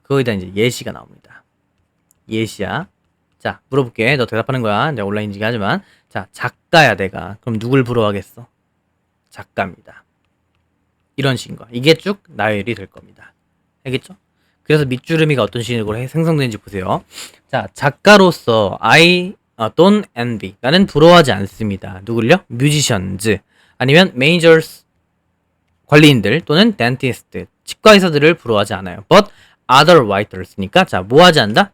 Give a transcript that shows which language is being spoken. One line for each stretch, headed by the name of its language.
Korean: 거기다 이제 예시가 나옵니다. 예시야. 자, 물어볼게. 너 대답하는 거야. 내가 온라인이긴 하지만. 자, 작가야 내가. 그럼 누굴 부러워하겠어? 작가입니다. 이런 식인 거야. 이게 쭉 나열이 될 겁니다. 알겠죠? 그래서 밑주름이가 어떤 식으로 생성되는지 보세요. 자, 작가로서
English: I don't envy.
Korean: 나는 부러워하지 않습니다. 누굴요? musicians 아니면 managers 관리인들 또는 dentist 치과 의사들을 부러워하지 않아요.
English: But other writers
Korean: 니까 자, 뭐 하지 않는다?